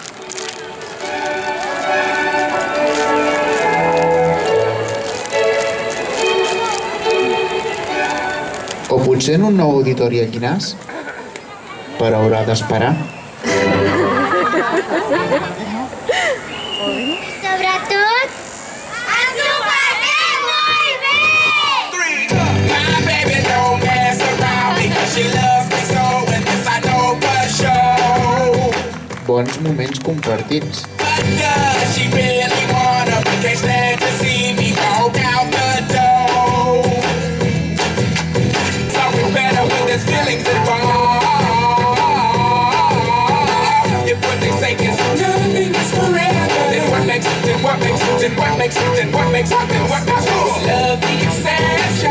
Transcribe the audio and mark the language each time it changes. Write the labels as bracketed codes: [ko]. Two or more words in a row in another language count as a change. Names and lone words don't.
[ca] O potser en un nou auditori a Llinars? Però haurà d'esperar. Sobretot, ens ho passem molt bé! [en] My baby don't mess around because she loves me so, and this I know for sure. [ca] Bons moments compartits. [en] But does she really wanna? Can't stand to see me walk out the door. So we better when there's feelings involved. If what they say is nothing is forever, then what makes love the exception?